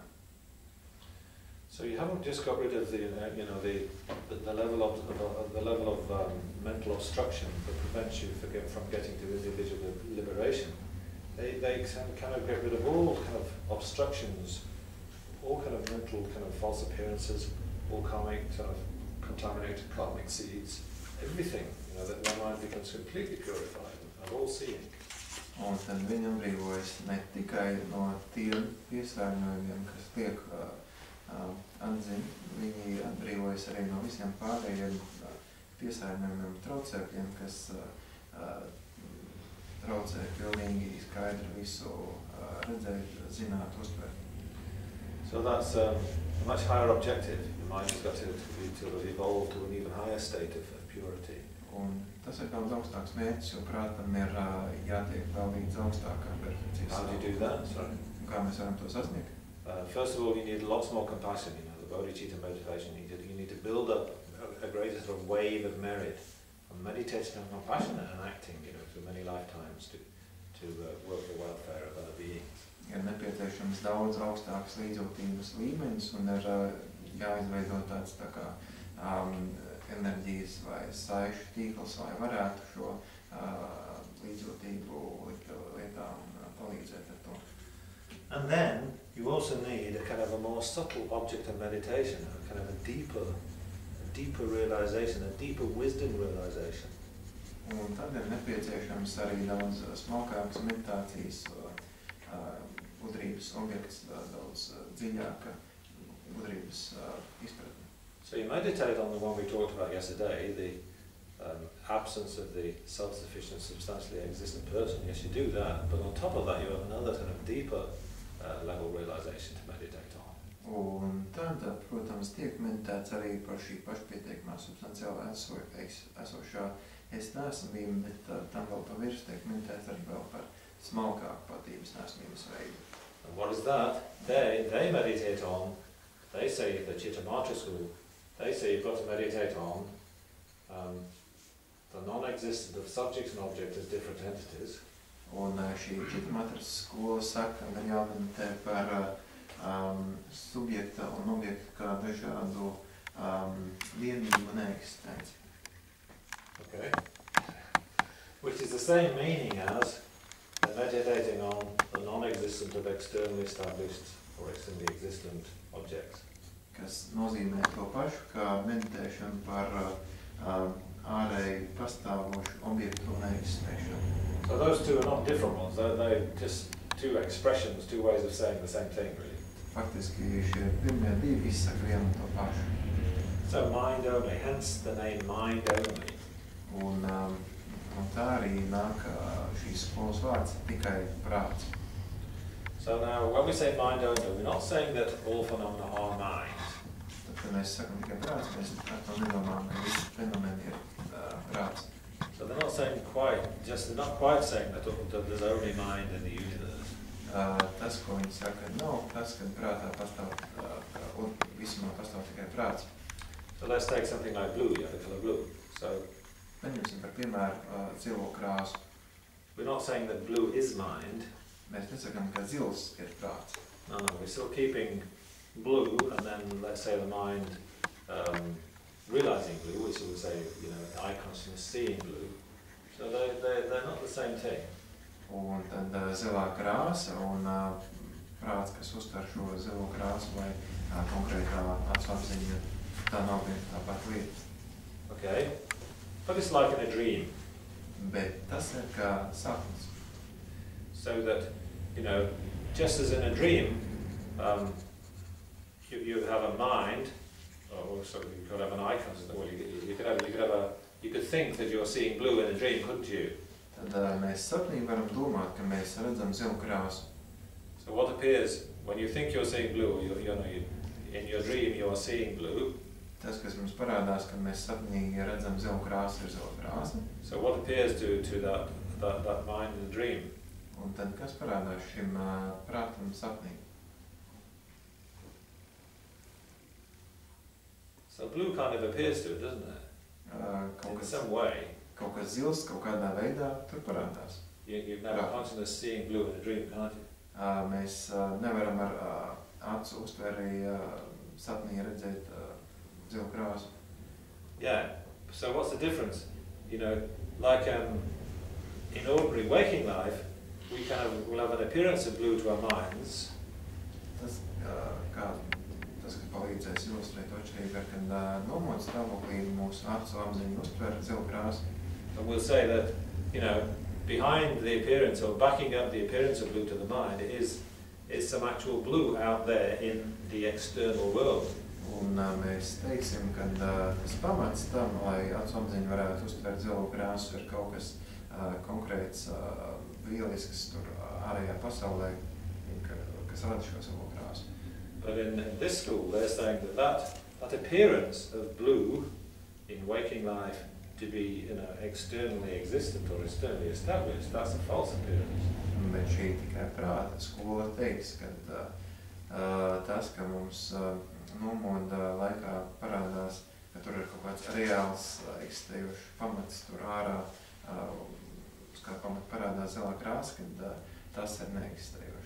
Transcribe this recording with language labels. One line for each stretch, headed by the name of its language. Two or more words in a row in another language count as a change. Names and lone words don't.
English: So you haven't just got rid of the level of mental obstruction that prevents you from getting to individual liberation. they kind of get rid of all kind of obstructions, all kind of mental kind of false appearances, all karmic sort of contaminated karmic seeds, everything, you know, that their mind becomes completely purified and all seeing.
Latvian: Un tad viņi atbrīvojas ne tikai no tiem piesārņojumiem, kas tiek atzīt, viņi atbrīvojas arī no visiem pārējiem piesārņojumiem, traucēkļiem, kas traucē pilnīgi skaidri visu redzēt, zināt, uztvert.
English: So that's a much higher objective. Your mind has got to evolve to an even higher state of purity.
Latvian: Un tas ir daudz augstāks mērķis, jo prātam ir jātiek vēl līdz augstākām perfekcijas.
English: How do you do that? Sorry.
Latvian: Kā mēs varam to sasniegt?
English: First of all, you need lots more compassion. You know, the bodhicitta meditation. You need to build up a greater sort of wave of merit, and meditating on compassion and acting, you know, through many lifetimes to work the welfare of other beings.
Latvian: Ir nepieciešams daudz augstāks līdzjūtības līmenis un ir jāizveido tāds tā kā enerģijas vai saišu tīkls, lai varētu šo līdzjūtību lietā un palīdzēt ar to.
English: And then you also need a kind of a more subtle object of meditation, a kind of a deeper realization, a deeper wisdom realization.
Latvian: Un tad ir nepieciešams arī daudz smalkāks meditācijas gudrības objekts, daudz dziļāka gudrības izpratne.
English: So you meditate on the one we talked about yesterday, the absence of the self-sufficient, substantially existent person. Yes, you do that, but on top of that you have another kind of deeper level realization to meditate on.
Latvian: Un tad, protams, tiek meditēts arī par šī pašpietiekamā substanciālā esošā es neesamību, bet tam vēl pa virs tiek meditēts arī vēl par smalkāku patības neesamības veidu.
English: And what is that? They meditate on, they say, the Chittamatra school, they say you've got to meditate on the non-existence of subjects and objects as different entities.
Latvian: Un šī Chittamatra skola saka, ka ir jāmeditē par subjekta un objekta kā dažādu vienību un eksistenci.
English: Okay. Which is the same meaning as meditating on the non-existence of externally established or externally existent objects.
Latvian: Kas nozīmē to pašu, kā meditēšana par ārēji pastāvošu objektu un eksistēšanu.
English: So those two are not different ones, they're just two expressions, two ways of saying the same thing, really.
Latvian: Faktiski šie pirmie divi izsaka vienu un to pašu.
English: So mind only, hence the name mind only.
Latvian: Un tā arī nāk šīs skolas vārds tikai prāts.
English: So now, when we say mind only, we're not saying that all phenomena are mind.
Latvian: Tad, kad mēs sakam tikai prāts, mēs ar to nedomājam, ka visi fenomeni ir prāts.
English: So they're not saying they're not quite saying that there's only mind in the universe.
Latvian: Tas, ko viņi saka, nav tas, ka prātā pastāv, un visumā pastāv tikai prāts.
English: So let's take something like blue, yeah, the color blue. So
Latvian: Paņemsim par piemēru zilo krāsu.
English: we're not saying that blue is mind.
Latvian: Mēs nesakam, ka zils ir prāts.
English: No, we're still keeping blue, and then let's say the mind realizing blue, which we say, you know, eye consciousness seeing blue. So they're not the same thing.
Latvian: Un tad zilā krāsa un prāts, kas uztver šo zilo krāsu vai konkrētā acu apziņa, tā nav viena tā pati lieta.
English: Okay, but it's like in a dream.
Latvian: Bet tas ir kā sapnis.
English: So that, you know, just as in a dream, you have a mind, or so you could have an eye consciousness. Well, you could think that you're seeing blue in a dream, couldn't you?
Latvian: Tad mēs sapnī varam domāt, ka mēs redzam zilu krāsu.
English: So what appears when you think you're seeing blue? In your dream you're seeing blue.
Latvian: Tas, kas mums parādās, ka mēs sapnī redzam zilu krāsu, ir zila krāsa.
English: So what appears to that mind in the dream?
Latvian: Un tad, kas parādās šim prātam sapnī?
English: So blue kind of appears to it, doesn't it? In some way.
Latvian: Kaut kas zils, kaut kādā veidā tur parādās.
English: You can have a consciousness seeing blue in a dream, can't you?
Latvian: Mēs nevaram ar acu uztveri sapnī redzēt zilu krāsu.
English: Yeah. So what's the difference? You know, like in ordinary waking life, we'll have an appearance of blue to our minds.
Latvian: Tas, kas palīdzēs ilustrēt atšķirību, kad nomodas stāvoklī mūsu acu apziņa uztver zilu krāsu.
English: And we'll say that, behind the appearance or backing up the appearance of blue to the mind is some actual blue out there in the external world.
Latvian: Un mēs teiksim, ka tas pamats tam, lai acu apziņa varētu uztvert zilu krāsu, ir kaut kas konkrēts, lielisks tur ārējā pasaulē, kas rada šo zilu krāsu.
English: But in this school, they're saying that appearance of blue in waking life to be, externally existent or externally established, that's a false appearance.
Latvian: Bet šī tikai prāta skola teiks, ka tas, ka mums nomoda laikā parādās, ka tur ir kaut kāds reāls eksistējošs pamats tur ārā, uz kā pamata parādās zilā krāsa, kad tas ir neeksistējoši.